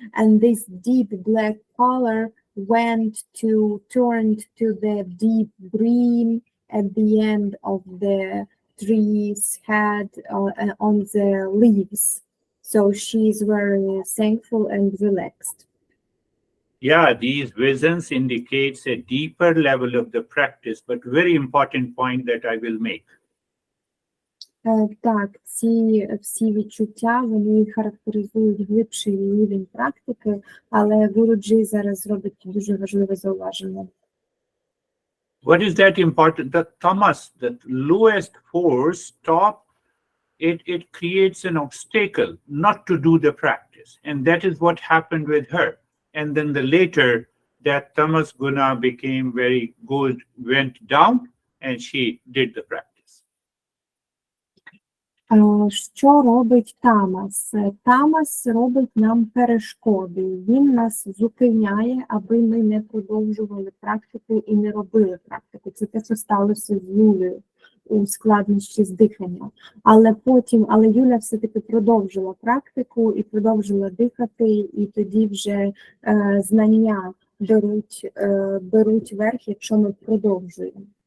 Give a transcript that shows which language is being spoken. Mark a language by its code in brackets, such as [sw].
[en] And this deep black color turned to the deep green at the end of the tree's head on the leaves. So she's very thankful and relaxed. Yeah, these visions indicates a deeper level of the practice, but very important point that I will make. [uk] Так, ці всі відчуття, вони характеризують глибший рівень практики, але Гуруджі зараз зробить дуже важливе зауваження. [en] What is that important? The tamas, the lowest force, it creates an obstacle not to do the practice. And that is what happened with her. And then later, that tamas guna became very good, went down, and she did the practice. [uk] Що робить тамас? Тамас робить нам перешкоди. Він нас зупиняє, аби ми не продовжували практику і не робили практику. Це те, що сталося з Юлею у складнощі з диханням. Але Юля все-таки продовжила практику і продовжила дихати, і тоді вже знання беруть верх, якщо ми продовжуємо.